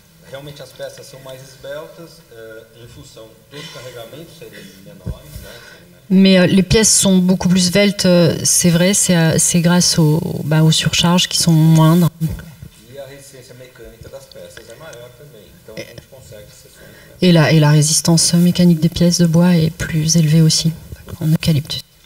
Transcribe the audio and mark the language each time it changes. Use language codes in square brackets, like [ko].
[pt] Realmente as peças são mais esbeltas em função dos carregamentos serem menores, né? [fr] Mais les pièces sont beaucoup plus sveltes, c'est vrai, c'est grâce aux surcharges qui sont moindres. [pt] E a resistência mecânica das peças é maior também, então a gente consegue seções. [fr] Et la résistance mécanique des pièces de bois est plus élevée aussi en eucalyptus.